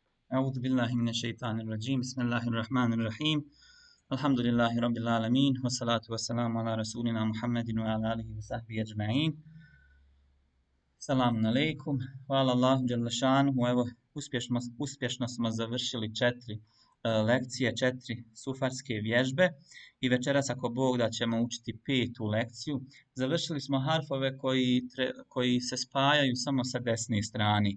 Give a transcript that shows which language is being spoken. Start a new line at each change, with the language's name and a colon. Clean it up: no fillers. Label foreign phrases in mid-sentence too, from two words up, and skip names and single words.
Arabic: أعوذ بالله من الشيطان الرجيم بسم الله الرحمن الرحيم الحمد لله رب العالمين والصلاة والسلام على رسولنا محمد وعلى آله وصحبه أجمعين. سلام عليكم,
Bosnian: hvala
Arabic: الله جل.
Bosnian: Evo, uspješno smo završili 4 lekcije, 4 sufarske vježbe i večeras ako Bog da ćemo učiti 5. lekciju. Završili smo harfove koji se spajaju samo sa desne strane.